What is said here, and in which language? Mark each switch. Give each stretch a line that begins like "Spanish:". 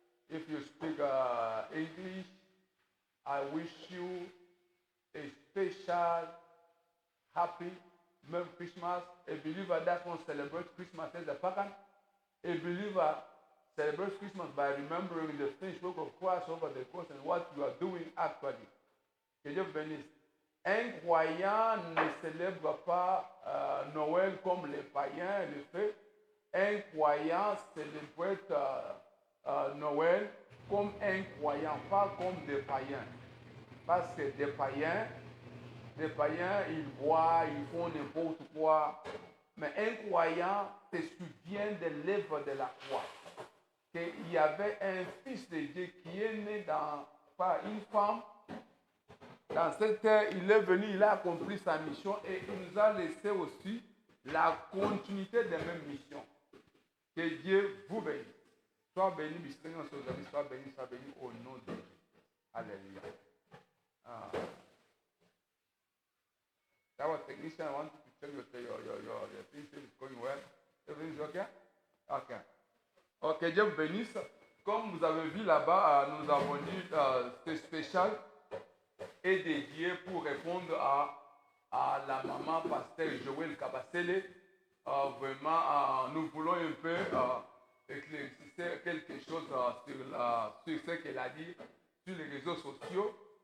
English: If you speak English, I wish you a special happy Merry Christmas. A believer that won't celebrate Christmas as a pagan. A believer celebrates Christmas by remembering the finished work of Christ over the cross and what you are doing actually.
French: Que Dieu vous bénisse. Un croyant ne célèbre pas Noël comme les païens le font. Un croyant célèbre Noël comme un croyant, pas comme des païens. Parce que des païens, ils boivent, ils font n'importe quoi. Mais un croyant se souvient de l'œuvre de la croix. Qu'il y avait un fils de Dieu qui est né par une femme. Dans cette terre, il est venu, il a accompli sa mission et il nous a laissé aussi la continuité de la même mission. Que Dieu vous bénisse. Sois béni, sois béni au nom de Dieu. Alléluia.
English: That was technician. I want you to check your things is going well. Everything's okay? Okay. Ok,
French: Dieu vous bénisse. Comme vous avez vu là-bas, nous avons dit ce spécial est dédié pour répondre à la maman pasteur Joël Kabasele. Vraiment, nous voulons un peu éclaircir quelque chose sur ce qu'elle a dit sur les réseaux sociaux.